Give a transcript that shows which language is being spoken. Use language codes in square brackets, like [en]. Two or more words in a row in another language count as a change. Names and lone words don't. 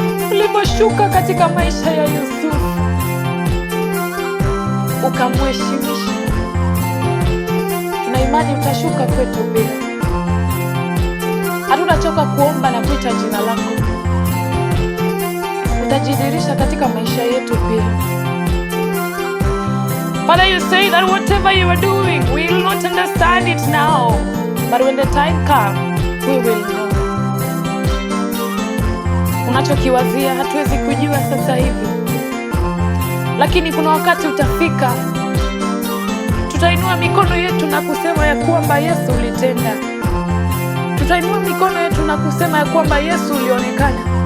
[sw] Ulivyoshuka katika maisha ya Yusufu, ukamheshimisha. Tuna imani utashuka kwetu pia. Hatutachoka kuomba na kuita jina lako. Utajidhihirisha katika maisha yetu pia. [en] Father, you say that whatever you are doing, we will not understand it now. But when the time comes, we will know. [sw] Unachokiwazia hatuwezi kujua sasa hivi. Lakini kuna wakati utafika. Tutainua mikono yetu na kusema ya kwamba Yesu ulitenda. Tutainua mikono yetu na kusema ya kwamba, "Yesu, ulionekana.